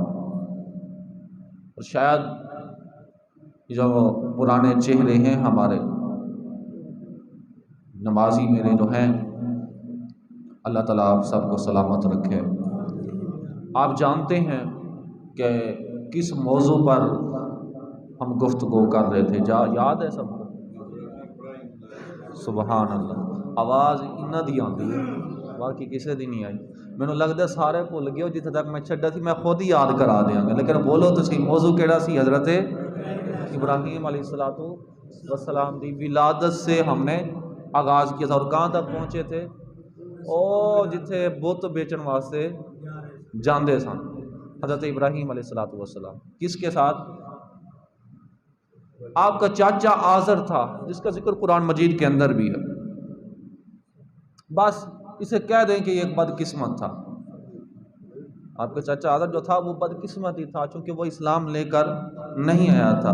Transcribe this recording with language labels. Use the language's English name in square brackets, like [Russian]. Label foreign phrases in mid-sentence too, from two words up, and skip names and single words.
[Urdu] اور شاید جو پرانے چہرے ہیں ہمارے نمازی میرے جو ہیں اللہ تعالیٰ آپ سب کو سلامت رکھے. آپ جانتے ہیں کہ کس موضوع پر ہم گفتگو کر رہے تھے؟ یاد ہے سب کو؟ سبحان اللہ. [Punjabi] آواز انہاں دی آندی ہے باقی کسی دی نہیں آئی. مینوں لگدا سارے بھول گئے ہو جتنے تک میں چھڈا سی. میں خود ہی یاد کرا دیاں گا لیکن بولو تو صحیح موضوع کیڑا سی؟ [Urdu] حضرت ابراہیم علیہ السلام دی ولادت سے ہم نے آغاز کیا تھا. اور کہاں تک پہنچے تھے؟ [Punjabi] او جتھے بت بیچن واسطے جاندے سن حضرت ابراہیم علیہ السلام. [Urdu] کس کے ساتھ؟ آپ کا چاچا آزر تھا جس کا ذکر قرآن مجید کے اندر بھی ہے. بس اسے کہہ دیں کہ یہ ایک بدقسمت تھا. آپ کا چاچا آزر جو تھا وہ بدقسمت ہی تھا چونکہ وہ اسلام لے کر نہیں آیا تھا.